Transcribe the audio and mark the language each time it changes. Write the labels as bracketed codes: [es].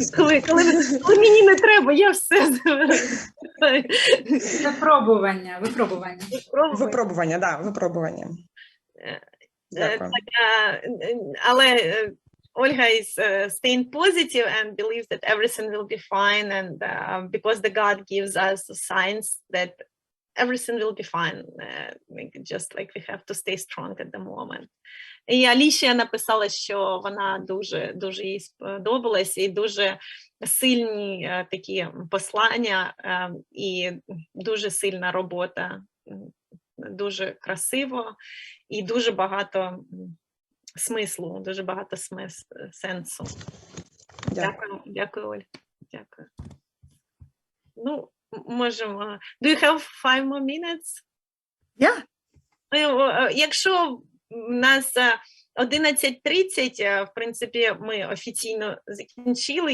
[uk] коли мені не треба, я все забираю. Випробування. Випробування, так, випробування. Дякую. Але [en] Olga is staying positive and believes that everything will be fine, and because the God gives us signs that everything will be fine, just like we have to stay strong at the moment. [uk] І Алішія написала, що вона дуже їй сподобалась, і дуже сильні такі послання, і дуже сильна робота, дуже красиво, і дуже багато смислу, дуже багато сенсу. Дякую, Оль. Дякую. Ну, можемо. [en] Do you have 5 more minutes? Yeah. [uk] Якщо в нас 11:30, в принципі, ми офіційно закінчили.